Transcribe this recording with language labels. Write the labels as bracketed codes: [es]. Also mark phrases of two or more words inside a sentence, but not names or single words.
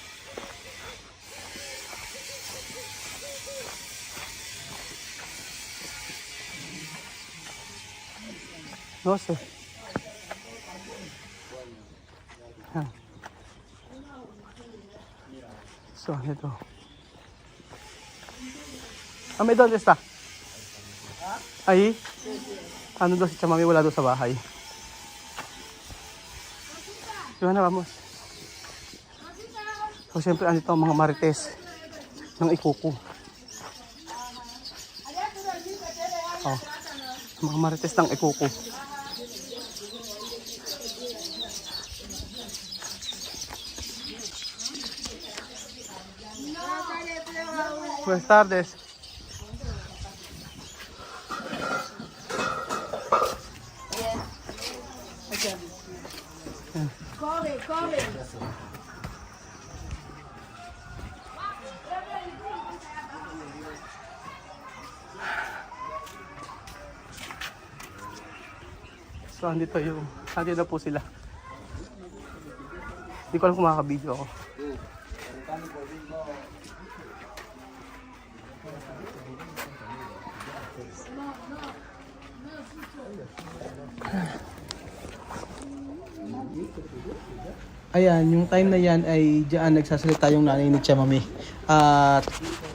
[es] No sé. [tl] So, ito. [es] Ame, ¿dónde está? Ahí? [tl] Ano daw si Chamame, wala daw sa bahay. Diba na, vamos. So, siyempre, andito ang mga marites ng ikuko. Oh, mga marites ng ikuko. [es] Buenas tardes. [tl] Corre. So, andito na po sila. Hindi ko alam kung makaka-video ako. Ayan, yung time na yan ay diyan nagsasalita yung nanay ni Chamame.